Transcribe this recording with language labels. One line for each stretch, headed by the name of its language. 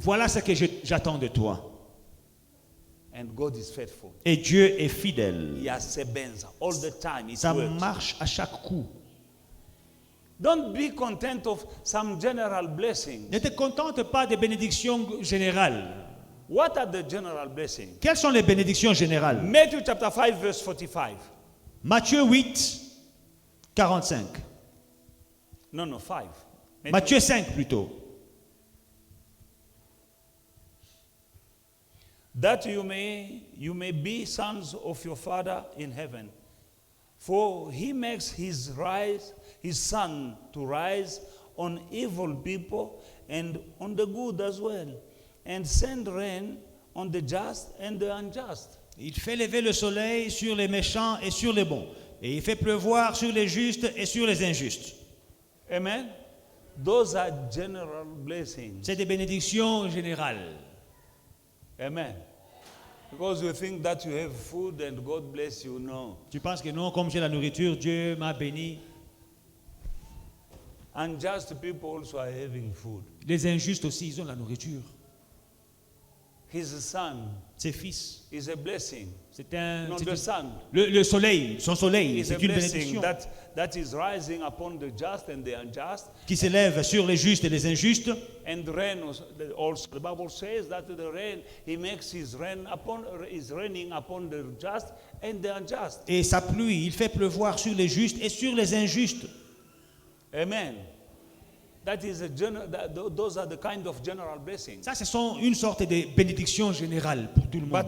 French: Voilà ce que j'attends de toi.
English: And God is faithful.
French: Et Dieu est fidèle.
English: He has sebenza all the time. It
French: Ça
English: works.
French: marche à chaque coup.
English: Don't be content of some general blessings.
French: Ne te contente pas des bénédictions générales.
English: What are the general blessings?
French: Quelles sont les bénédictions générales?
English: Matthew chapter 5 verse 45.
French: Matthieu 8, 45.
English: No, 5.
French: Matthieu 5 plutôt.
English: That you may be sons of your Father in heaven. For he makes his sun to rise on evil people and on the good as well, and send rain on the just and the unjust.
French: Il fait lever le soleil sur les méchants et sur les bons. Et il fait pleuvoir sur les justes et sur les injustes.
English: Amen. Those are general blessings.
French: C'est des bénédictions générales.
English: Amen. Because you think that you have food and God bless you. No.
French: Tu penses que non, comme j'ai la nourriture, Dieu m'a béni.
English: Unjust people also are having food.
French: Les injustes aussi, ils ont la nourriture.
English: His son
French: Ses fils,
English: is a blessing.
French: c'est un...
English: No,
French: c'est
English: the
French: une-
English: sun
French: le soleil, son soleil,
English: is a
French: c'est une
English: blessing
French: bénédiction
English: that is rising upon the just and the unjust.
French: qui s'élève sur les justes et les injustes.
English: And rain also, the Bible says that the rain, he makes his rain is raining upon the just and the unjust.
French: Et sa pluie, il fait pleuvoir sur les justes et sur les injustes.
English: Amen. That is those are the kind of general blessings.
French: Ça, ce sont une sorte de bénédiction générale pour tout le monde.